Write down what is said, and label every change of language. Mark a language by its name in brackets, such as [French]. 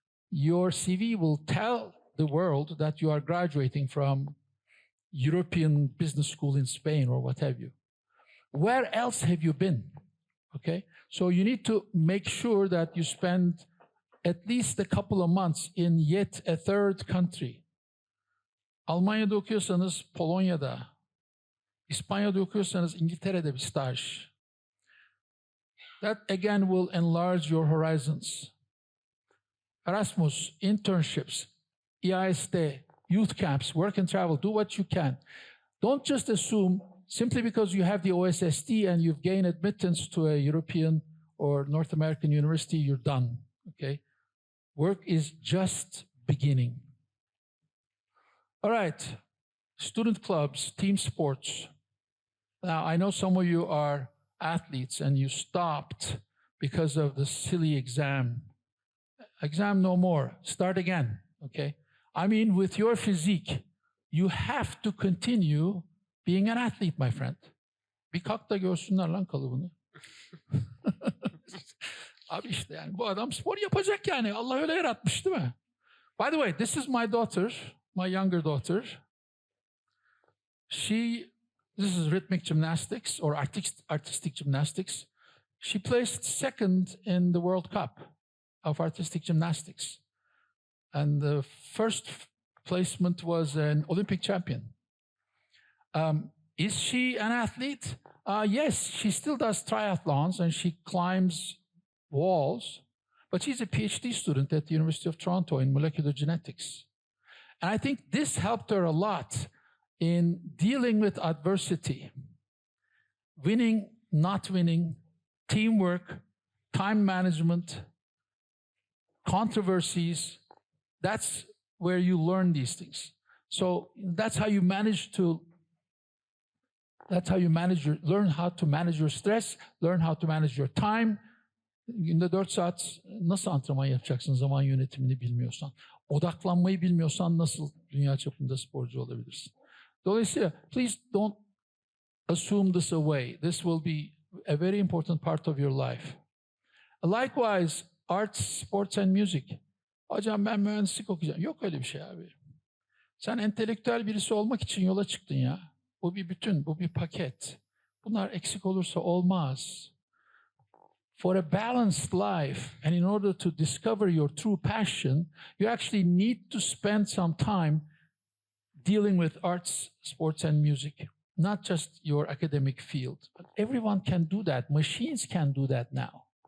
[English] Your CV will tell the world that you are graduating from European business school in Spain or what have you. Where else have you been? Okay, so you need to make sure that you spend at least a couple of months in yet a third country. [Turkish] Almanya'da okuyorsanız Polonya'da, İspanya'da okuyorsanız İngiltere'de bir staj. [English] That again will enlarge your horizons. Erasmus, internships, EISD, youth camps, work and travel, do what you can. Don't just assume simply because you have the OSSD and you've gained admittance to a European or North American university, you're done, okay? Work is just beginning. All right, student clubs, team sports. Now, I know some of you are athletes and you stopped because of the silly exam. Exam no more, start again, okay? I mean, with your physique, you have to continue being an athlete, my friend. [Turkish] Bir kalk da görsünler lan kalıbını. Abi işte yani bu adam spor yapacak yani. Allah öyle yaratmış değil mi? [English] By the way, this is my daughter, my younger daughter. This is rhythmic gymnastics or artistic gymnastics. She placed second in the World Cup of artistic gymnastics. And the first placement was an Olympic champion. Is she an athlete? Yes, she still does triathlons and she climbs walls, but she's a PhD student at the University of Toronto in molecular genetics. And I think this helped her a lot in dealing with adversity, winning, not winning, teamwork, time management, controversies. That's where you learn these things. So that's how you manage to, learn how to manage your stress, learn how to manage your time. [Turkish] Günde 4 saat nasıl antrenman yapacaksın zaman yönetimini bilmiyorsan? Odaklanmayı bilmiyorsan nasıl dünya çapında sporcu olabilirsin? Dolayısıyla [English] please don't assume this away. This will be a very important part of your life. Likewise, arts, sports and music. [Turkish] Hocam ben mühendislik okuyacağım. Yok öyle bir şey abi. Sen entelektüel birisi olmak için yola çıktın ya. Bu bir bütün, bu bir paket. Bunlar eksik olursa olmaz. [English] For a balanced life and in order to discover your true passion, you actually need to spend some time dealing with arts, sports and music, not just your academic field. But everyone can do that. Machines can do that now.